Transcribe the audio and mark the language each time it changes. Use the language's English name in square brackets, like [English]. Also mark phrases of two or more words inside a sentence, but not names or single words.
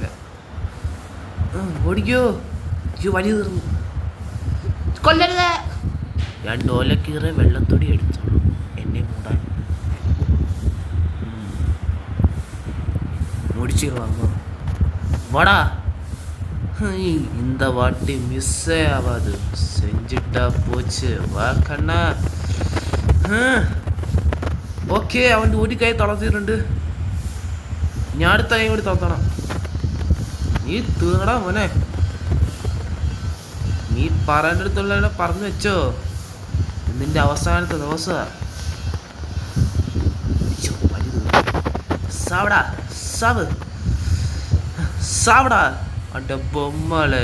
[Malayalam] ഓടിക്കോ. വലിയ തീർന്നു. കൊല്ലരുത്. 2 ഓലക്കീറെ വെള്ളത്തൊടി അടിച്ചോളൂ എന്നെ മൂടാൻ. മുടിച്ചു വാങ്ങോ. വാടാ. [Tamil] இந்த வாட்டி மிஸ்ஸே ஆகாது. செஞ்சுட்டா போச்சு. [Malayalam] വാ കണ്ണ. ഓക്കെ, അവൻ്റെ ഒരു കൈ തളർത്തിയിട്ടുണ്ട്. ഞാൻ അടുത്ത കൈ കൂടി തളർത്തണം. നീ തീർന്നടാ മോനെ. നീ പറയേണ്ട അടുത്തുള്ള പറഞ്ഞു വെച്ചോ. നിന്റെ അവസാനത്തെ ദിവസമാണ്. സാവടാ അന്റെ ബൊമ്മളെ.